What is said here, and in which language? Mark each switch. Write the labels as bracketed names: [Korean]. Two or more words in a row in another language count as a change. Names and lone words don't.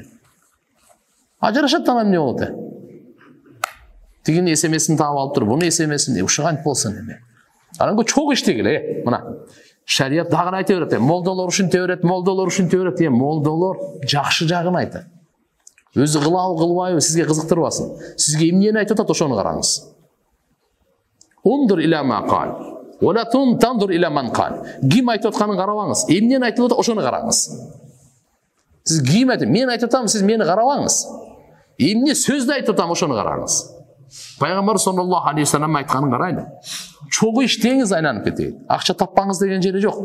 [Kyrgyz] Ажырашат анан эмне болот? Тигини эсемесин таап алыптыр, буну эсемесин, ушуга кантип болсун эми. Анан чогуу иштегиле, мына. Шарият дагы айта берет, молдолор ушинте берет, молдолор ушинте берет, молдолор жакшы жагын айтат. Өзү кылабы, кылбайбы, сизге кызыктырбасын. Сизге эмнени айтып атат, ошону караңыз. [Arabic] انظر إلى ما قال ولا تنظر إلى من قال. [Kyrgyz] Ким айтып атканын карабаңыз. Эмнени айтып атат, ошону караңыз. Сиз ким айтып, мен айтып атам, сиз мени карабаңыз. Эмне сөздү айтып атам, ошону караңыз. Пайгамбар [Arabic] صلى الله عليه وسلم [Kyrgyz] айтканын карайлы. Чогуу иштеңиз айланып кетейин. Акча таппаңыз деген жери жок.